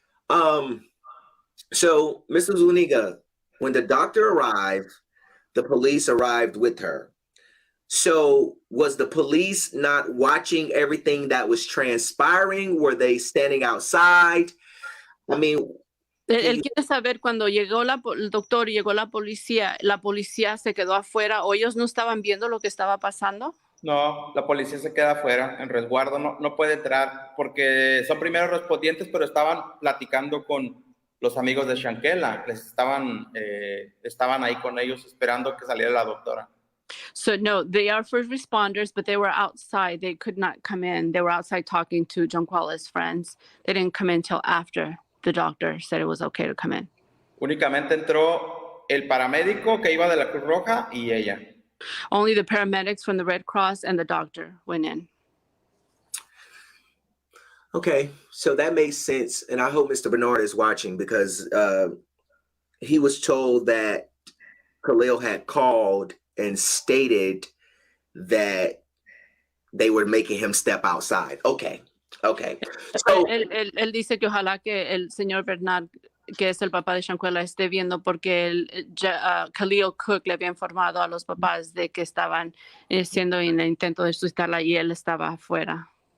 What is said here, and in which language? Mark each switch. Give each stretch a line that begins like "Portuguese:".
English: So Mrs. Zuniga, when the doctor arrived, the police arrived with her. So was the police not watching everything that was transpiring? Were they standing outside? I mean,
Spanish: Él quiere saber cuando llegó el doctor y llegó la policía se quedó afuera o ellos no estaban viendo lo que estaba pasando. No, la policía se queda afuera en resguardo, no puede entrar porque son primeros respondientes, pero estaban platicando con los amigos de Shanquila, estaban ahí con ellos esperando que saliera la doctora.
English: So no, they are first responders, but they were outside. They could not come in. They were outside talking to Shanquila's friends. They didn't come in until after the doctor said it was okay to come in.
Spanish: Únicamente entró el paramédico que iba de la Cruz Roja y ella.
English: Only the paramedics from the Red Cross and the doctor went in. Okay, so that makes sense. And I hope Mr. Bernard is watching because he was told that Khalil had called and stated that they were making him step outside. Okay. So,
Spanish: él dice que ojalá que el señor Bernard, que es el papá de Shanquila, esté viendo porque Khalil Cook le había informado a los papás de que estaban haciendo el intento de suicidarla y él estaba afuera.